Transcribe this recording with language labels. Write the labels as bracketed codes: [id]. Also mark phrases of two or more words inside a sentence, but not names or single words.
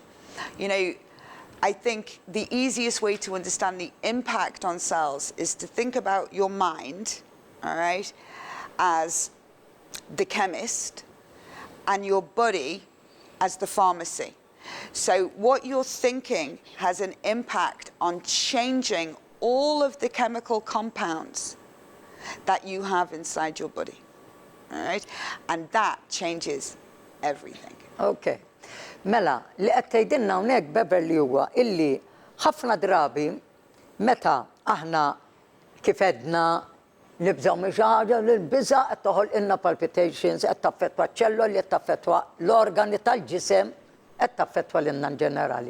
[en] You know, I think the easiest way to understand the impact on cells is to think about your mind, all right, as the chemist and your body as the pharmacy. So what you're thinking has an impact on changing all of the chemical compounds that you have inside your body, all right? And that changes everything. Okay. [mt] Mela, li qed tgħidilna hawnhekk Beverly huwa illi ħafna drabi meta aħna kif għedna nibżgħu minn xi ħaġa li l-biża' qed toħolqilna palpitations, qed taffettwa ċ-ċelloli, qed taffettwa l-organi tal-ġisem, qed taffettwa lilna ġenerali.